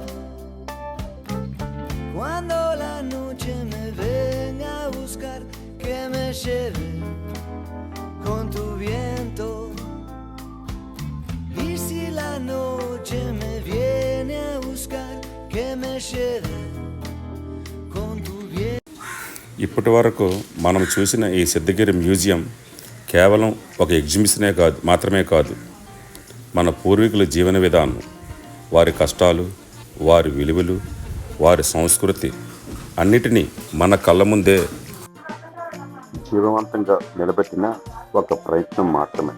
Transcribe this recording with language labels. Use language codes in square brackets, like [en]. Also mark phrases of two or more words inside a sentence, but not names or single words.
[es] Cuando la noche me venga a buscar, que me lleve con tu viento. Y si la noche me viene a buscar, que me lleve con tu viento. [te] ఇప్పటి వరకు మనం చూసిన ఈ సిద్ధగిరి మ్యూజియం కేవలం ఒక ఎగ్జిబిషనే మాత్రమే కాదు, మన పూర్వీకుల జీవన విధానం, వారి కష్టాలు, వారి విలువలు, వారి సంస్కృతి అన్నిటినీ మన కళ్ళ ముందే జీవవంతంగా నిలబెట్టిన ఒక ప్రయత్నం మాత్రమే.